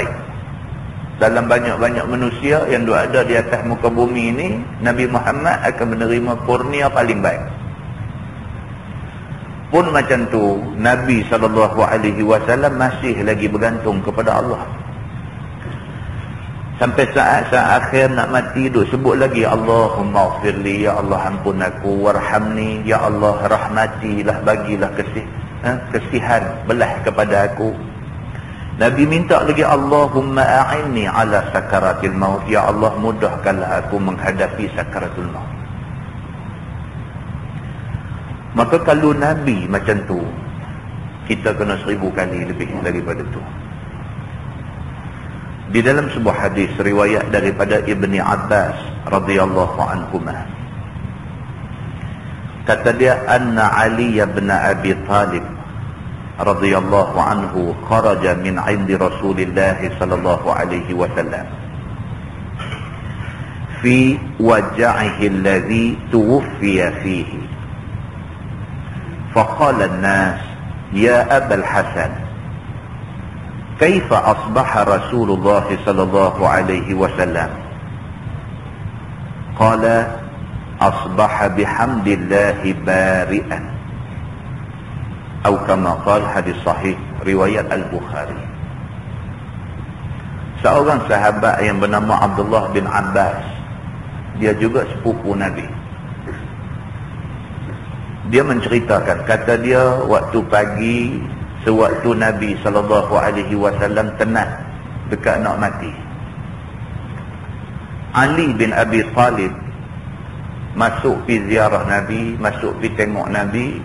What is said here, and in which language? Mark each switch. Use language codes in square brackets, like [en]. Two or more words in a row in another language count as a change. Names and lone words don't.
[ms] Dalam banyak-banyak manusia yang ada di atas muka bumi ini, Nabi Muhammad akan menerima kurnia paling baik. Pun macam tu, Nabi SAW masih lagi bergantung kepada Allah. Sampai saat-saat akhir nak mati tu sebut lagi, [ar] اللهم اغفر لي, [ms] ya Allah ampun aku, warhamni, ya Allah rahmatilah, bagilah kesihan belah kepada aku. Nabi minta lagi, [ar] اللهم أعني على سكرات الموت, [ms] ya Allah mudahkanlah aku menghadapi sakaratul maut. Maka kalau Nabi macam tu, kita kena 1000 kali lebih daripada tu. Di dalam sebuah hadis riwayat daripada Ibni Abbas [ar] رضي الله عنهما, [ms] kata dia, [ar] أن علي بن أبي طالب رضي الله عنه خرج من عند رسول الله صلى الله عليه وسلم في وجعه الذي توفي فيه. فقال الناس يا أبا الحسن, كيف أصبح رسول الله صلى الله عليه وسلم؟ قال أصبح بحمد الله بارئا، أو كما قال [ms] hadis sahih riwayat Al-Bukhari. Seorang sahabat yang bernama Abdullah bin Abbas, dia juga sepupu Nabi. Dia menceritakan, kata dia waktu pagi, sewaktu Nabi SAW tenat dekat nak mati, Ali bin Abi Talib masuk pergi ziarah Nabi, masuk pergi tengok Nabi.